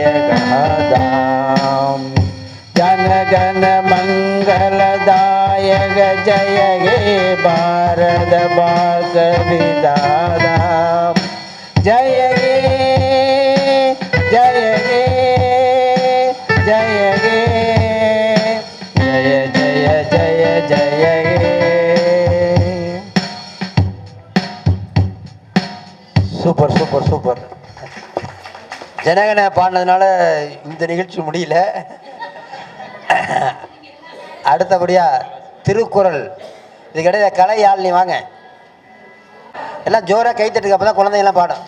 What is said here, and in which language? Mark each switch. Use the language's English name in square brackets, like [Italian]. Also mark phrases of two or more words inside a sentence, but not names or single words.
[Bangla] গহদাম জন গণ মঙ্গলদায়ক জয় হে ভারত ভাগ্য বিধাতা জয় হে জয় হে জয় হে জয় জয় জয় জয় হে. [English] super super super. [Tamil] ஜனகண பாடினதுனால இந்த நிகழ்ச்சி முடியல. அடுத்தபடியா திருக்குறள். இதுக்கிடையில கலை யாழ்னி வாங்க எல்லாம் ஜோராக கைத்தட்டுக்கு, அப்போ தான் குழந்தைங்களாம் பாடும்.